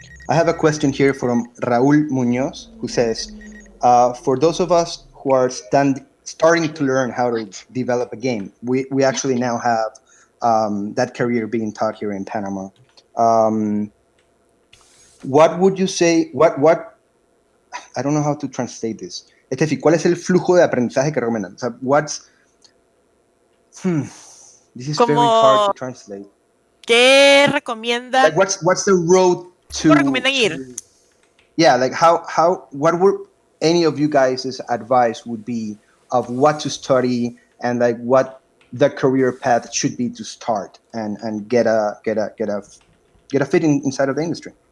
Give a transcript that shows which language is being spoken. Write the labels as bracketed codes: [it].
[en] I have a question here from Raúl Muñoz, who says, for those of us who are starting to learn how to develop a game, we actually now have that career being taught here in Panama. What would you say, what I don't know how to translate this. [es] Estefi, ¿cuál es el flujo de aprendizaje que recomiendan? O sea, [en] this is very hard to translate. [es] ¿Qué recomiendan? [en] Like what's the road to... [es] ¿Cómo recomiendan ir? [en] Yeah, like what would any of you guys' advice would be of what to study and like what the career path should be to start and get a fit inside of the industry?